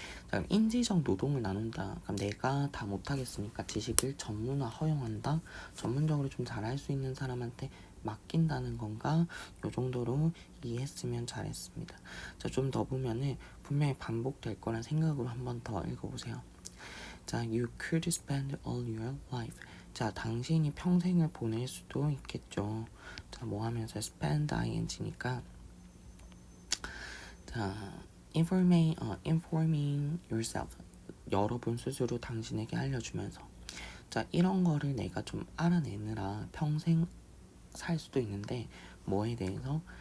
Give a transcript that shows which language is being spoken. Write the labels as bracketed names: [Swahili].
[Korean] 자, 그럼 인지적 노동을 나눈다. 그럼 내가 다 못하겠으니까 지식을 전문화 허용한다. 전문적으로 좀 잘할 수 있는 사람한테 맡긴다는 건가? 요 정도로 이해했으면 잘했습니다. 자, 좀 더 보면은 분명히 반복될 거란 생각으로 한 번 더 읽어보세요. [English] 자, you could spend all your life. [Korean] 자, 당신이 평생을 보낼 수도 있겠죠. 자, 뭐 하면서 spend ing니까 자, [English] informing yourself, [Korean] 여러분 스스로 당신에게 알려주면서 자, 이런 거를 내가 좀 알아내느라 평생 살 수도 있는데 뭐에 대해서?